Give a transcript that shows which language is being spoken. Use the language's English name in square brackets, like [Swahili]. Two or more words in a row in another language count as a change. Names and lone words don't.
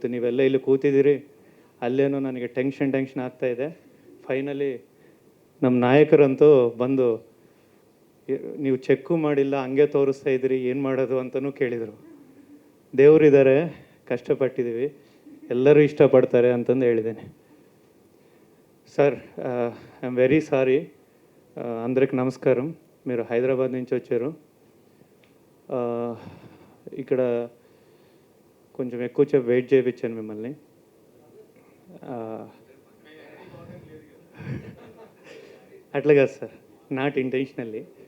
[Kannada] ನೀವೆಲ್ಲ ಇಲ್ಲಿ ಕೂತಿದ್ದೀರಿ, ಅಲ್ಲೇನೋ ನನಗೆ ಟೆನ್ಷನ್ ಆಗ್ತಾಯಿದೆ. ಫೈನಲಿ ನಮ್ಮ ನಾಯಕರಂತೂ ಬಂದು, ನೀವು ಚೆಕ್ಕು ಮಾಡಿಲ್ಲ, ಹಂಗೆ ತೋರಿಸ್ತಾ ಇದ್ದೀರಿ, ಏನು ಮಾಡೋದು ಅಂತಲೂ ಕೇಳಿದರು. ದೇವರಿದ್ದಾರೆ, ಕಷ್ಟಪಟ್ಟಿದ್ದೀವಿ, ಎಲ್ಲರೂ ಇಷ್ಟಪಡ್ತಾರೆ ಅಂತಂದು ಹೇಳಿದ್ದೇನೆ. [Telugu] సార్ [English] I'm very sorry, [Telugu] అందరికి నమస్కారం. మీరు హైదరాబాద్ నుంచి వచ్చారు. ఇక్కడ కొంచెం ఎక్కువసేపు వెయిట్ చేయించాను మిమ్మల్ని. అట్లా కాదు సార్, [English] not intentionally.